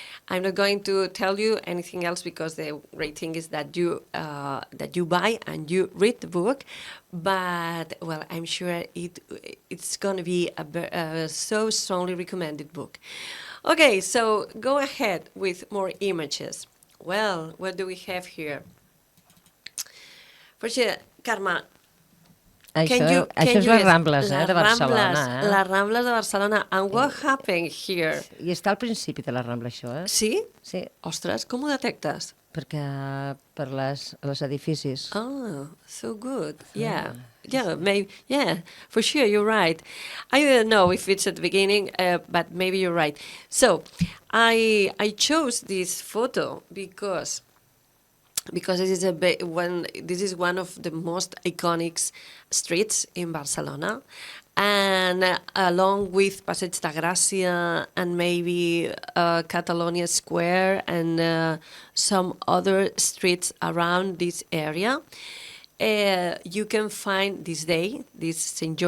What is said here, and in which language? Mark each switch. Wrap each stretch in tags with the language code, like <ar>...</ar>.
<en>I'm not going to tell you anything else because the great thing is that you buy and you read the book. But well, I'm sure it's going to be a so strongly recommended book. Okay, so go ahead with more images. Well, what do we have here? For sure, Carme.</en> <ca>Això és les Rambles, de Barcelona. Les Rambles de Barcelona.</ca> <en>And what happened here?</en> <ca>I està al principi de la Rambla, això, Sí? Sí. Ostres, com ho detectes? Perquè per els edificis.</ca> <en>Oh, so good. Yeah. Maybe. Yeah, for sure, you're right. I don't know if it's at the beginning, but maybe you're right. So, I chose this photo because this is one of the most iconic streets in Barcelona, and along with Passeig de Gràcia and maybe Catalonia Square and some other streets around this area, you can find this St.</en>